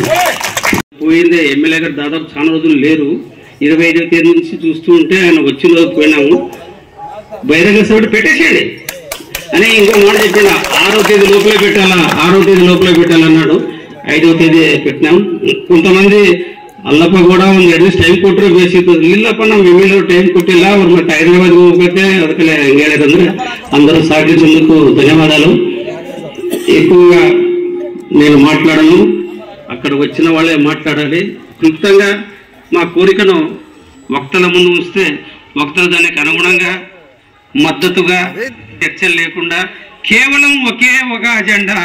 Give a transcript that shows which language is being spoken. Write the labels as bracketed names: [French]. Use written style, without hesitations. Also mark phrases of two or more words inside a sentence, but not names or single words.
[Telugu] పోయిందే ఎమ్మెల్యే గారు దాదాపు చాలా రోజులు లేరు. 25వ తేదీ నుంచి చూస్తూ ఉంటే ఆయన వచ్చిన రోజు పోయినాము. బహిరంగ సభ పెట్టేసేయండి అని ఇంకో మాట చెప్పిన 6వ తేదీ లోపలే పెట్టాలన్నాడు. 5వ తేదీ పెట్టినాం. [Kannada] కొంతమంది ಅಲ್ಲಪ್ಪ ಕೂಡ ಒಂದು 2 ದಿವಸ ಟೈಮ್ ಕೊಟ್ಟರೆ ಬೇಸಿತ್ತು. ಇಲ್ಲಪ್ಪ ನಮ್ಮ ಎಮ್ಮೆಲ್ಯೇ ಟೈಮ್ ಕೊಟ್ಟಿಲ್ಲ, ಅವ್ರು ಮತ್ತೆ ಹೈದರಾబాద్ ಹೋಗ್ಬೇಕೆ, ಅದಕ್ಕೆ ಹೆಂಗೆ ಹೇಳಿದಂದ್ರೆ [Telugu] అందరూ సహకరించేందుకు ధన్యవాదాలు. ఎక్కువగా నేను మాట్లాడను, అక్కడ వచ్చిన వాళ్ళే మాట్లాడాలి. క్లుప్తంగా మా కోరికను వక్తల ముందు ఉంచితే వక్తలు దానికి అనుగుణంగా మద్దతుగా చర్చలు లేకుండా కేవలం ఒకే ఒక అజెండా.